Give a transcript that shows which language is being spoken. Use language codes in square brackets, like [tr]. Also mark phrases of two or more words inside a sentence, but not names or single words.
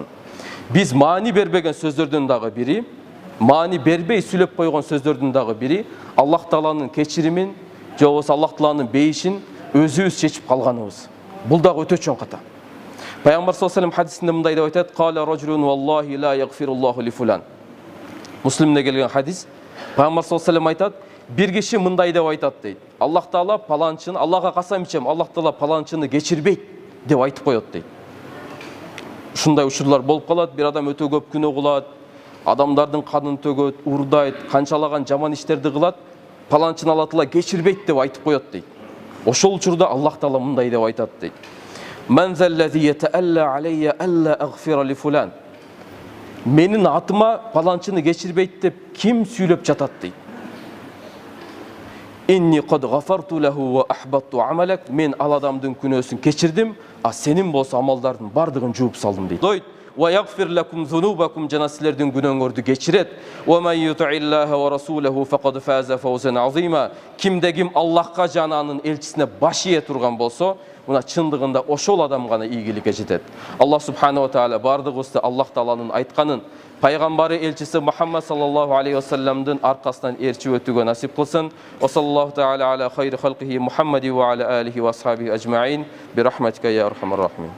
[ky] Biz mani berбеген сөздөрдөн дагы бири, мани бербей сүйлөп койгон сөздөрдөн дагы бири, Аллах Тааланын кечиримин, же болбосо Аллах Тааланын бейишин өзүбүз чечип калганыбыз. Бул дагы өтө чоң ката. Пайгамбар [ar] صلى الله عليه [ky] хадисинде мындай деп айтат: [ar] "قال رجل والله لا يغفر الله لفلان." [ky] Муслимде келген хадис. Пайгамбар [ar] صلى الله عليه [ky] айтат: "Бир киши мындай деп айтат" дейт. Аллах Таала паланчыны, Аллахка касам ичем, Аллах Таала паланчыны кечирбейт деп айтып коет дейт. Ушундай учурлар болуп калат, бир адам өтө көп күнөө кылат, адамдардын канын төгөт, урдайт, канчалаган жаман иштерди кылат, паланчыны Алла Таала кечирбейт деп айтып коет дейт. Ошол учурда Аллах Таала мындай деп айтат дейт: [ar] "من ذا الذي يتألى علي ألا أغفر لفلان." [ky] Менин атыма паланчыны кечирбейт деп ким сүйлөп жатат дейт. [ar] "إني قد غفرت له وأحبطت عملك." [ky] Мен ал адамдын күнөөсүн кечирдим, а сенин болсо амалдардын бардыгын жууп салдым дейт. Дойт: [ar] "ويغفر لكم ذنوبكم." [ky] Жана силердин күнөөңөрдү кечирет. [ar] "ومن يطع الله ورسوله فقد فاز فوزا عظيما." [ky] Кимде ким Аллахка жана анын элчисине баш ие турган болсо, мына чындыгында ошол адам гана ийгиликке жетет. Аллах [ar] سبحانه وتعالى [ky] бардыгыбызды Аллах Тааланын айтканын, пайгамбары элчиси Мухаммад [ar] صلى الله عليه وسلم [ky] аркасынан ээрчип өтүүгө насип кылсын. [ar] وصلى الله تعالى على خير خلقه محمد وعلى آله وأصحابه أجمعين. برحمتك يا أرحم الراحمين.